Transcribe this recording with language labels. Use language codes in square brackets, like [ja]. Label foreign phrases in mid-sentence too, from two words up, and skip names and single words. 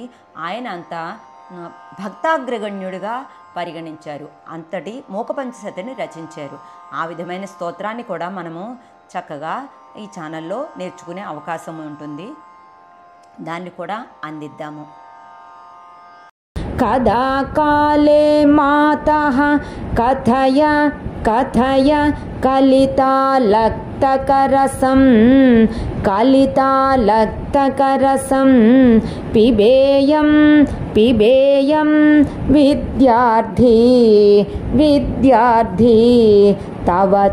[te] ఆయన అంత భక్తాగ్రగణ్యుడిగా పరిగణించారు, అంతటి మూకపంచసతిని రచించారు. ఆ విధమైన స్తోత్రాన్ని కూడా మనము చక్కగా ఈ ఛానల్లో నేర్చుకునే అవకాశం ఉంటుంది, దాన్ని కూడా అందిద్దాము. [sa] कदा काले मातः कथय कथय कलितालक्तकरसं कलितालक्तकरसं पिबेयं पिबेयं विद्यार्थी विद्यार्थी तव